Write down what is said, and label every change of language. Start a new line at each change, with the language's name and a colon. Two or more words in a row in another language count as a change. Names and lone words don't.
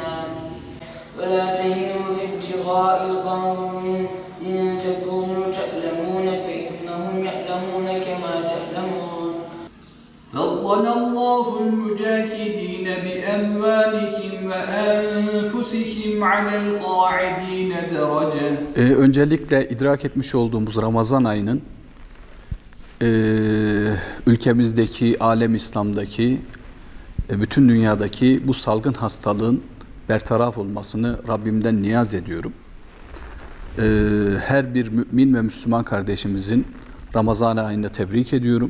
Arabic: ولا تهنوا في ابتغاء القوم إن تكونوا تألمون فإنهم يألمون كما تألمون. فضل الله المجاهدين بأموالهم وأنفسهم على القاعدين درجة.
Turkish: Öncelikle idrak etmiş olduğumuz Ramazan ayının ülkemizdeki, alem İslam'daki, bütün dünyadaki bu salgın hastalığın bertaraf olmasını Rabbimden niyaz ediyorum. Her bir mümin ve Müslüman kardeşimizin Ramazan ayında tebrik ediyorum.